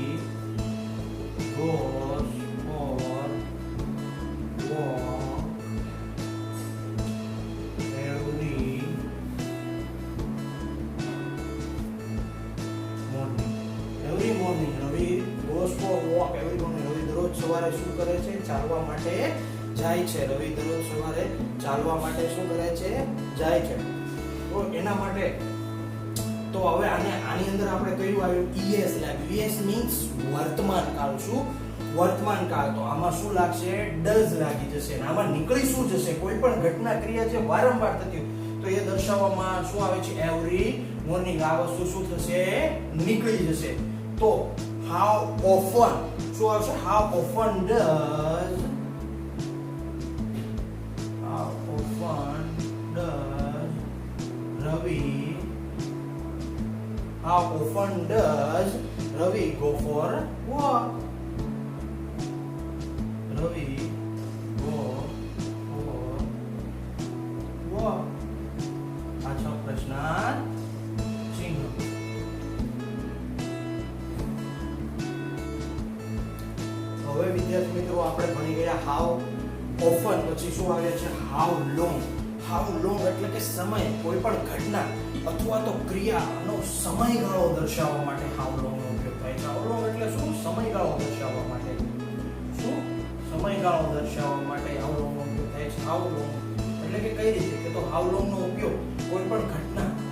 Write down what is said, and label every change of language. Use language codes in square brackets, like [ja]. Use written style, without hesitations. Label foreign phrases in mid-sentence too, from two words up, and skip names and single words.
[en] goes for walk every morning [gu] રવિ [en] goes for walk every morning [gu] રવિ દરરોજ સવારે શું કરે છે ચાલવા માટે જાય છે રવિ દરરોજ સવારે ચાલવા માટે શું કરે છે જાય છે તો એના માટે તો હવે આની અંદર આપણે કયું આવ્યું es લાગ્યું es મીન્સ વર્તમાન કાળ શું વર્તમાન કાળ તો આમાં શું લાગશે does લાગી જશે અને આમાં નીકળી શું જશે કોઈ પણ ઘટના ક્રિયા જે વારંવાર થતી તો એ દર્શાવવામાં શું આવે છે [en] every morning [gu] આ વસ્તુ શું થશે નીકળી જશે તો [en] how often [gu] શું આવશે [en] how often does How often does Ravi go for walk? Ravi go for walk. [hi] अच्छा प्रश्न चिन्ह [gu] હવે વિદ્યાર્થી મિત્રો આપણે ભણી ગયા [en] how often [gu] પછી શું આવે છે how long એટલે કે સમય કોઈ પણ ઘટના અથવા તો ક્રિયાનો સમયગાળો દર્શાવવા માટે [en] how long [gu] નો ઉપયોગ થાય છે [en] how long [gu] એટલે શું સમયગાળો દર્શાવવા માટે શું સમયગાળો દર્શાવવા માટે [en] how long [gu] નો ઉપયોગ થાય છે [en] how long [gu] એટલે કે કઈ રીતે કે તો [en] how long [gu] નો ઉપયોગ કોઈ પણ ઘટના